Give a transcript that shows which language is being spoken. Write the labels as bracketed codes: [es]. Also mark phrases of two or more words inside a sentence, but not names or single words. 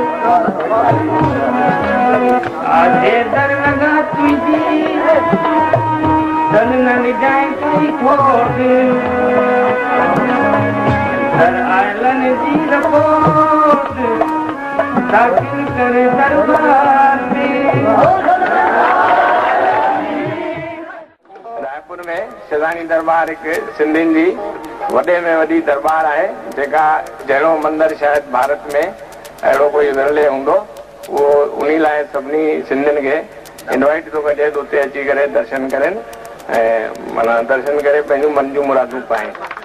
[sd] आधे दर लगा तुझी दन न जाए कोई खोट दर आयलन जी रपोट दाखिल करे दरबार में। रायपुर में सिधानी दरबार एक सिंधियुनि जी वॾे में वॾी दरबार आहे जेका जहिड़ो मंदिर शायदि भारत में अहिड़ो कोई विरले हूंदो। वो उन्हीं लाइ सभिनी सिंधियुनि खे इनवाइट थो कजे उते अची करे दर्शन करनि ऐं माना दर्शन करे पंहिंजूं मन जूं मुरादूं पाइनि।